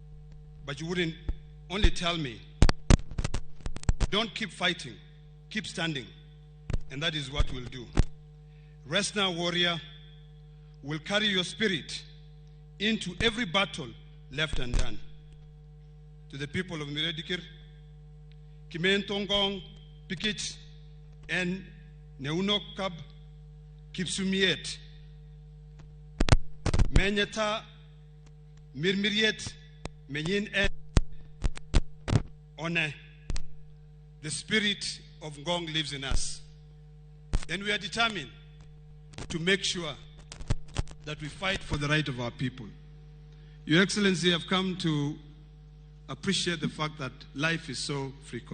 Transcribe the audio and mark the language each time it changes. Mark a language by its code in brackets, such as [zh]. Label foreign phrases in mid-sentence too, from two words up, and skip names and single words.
[en] But you wouldn't only tell me Don't keep fighting, keep standing. And that is what we'll do. Rest now, warrior. We'll carry your spirit into every battle left undone. To the people of Miredikir, Kimentongong, Pikich, and Neunokab, Kipsumiet, Menyata, Mirmiriet, Menyin and One. The spirit of Ngong lives in us. And we are determined to make sure that we fight for the right of our people. Your Excellency, I've come to appreciate the fact that life is so fickle.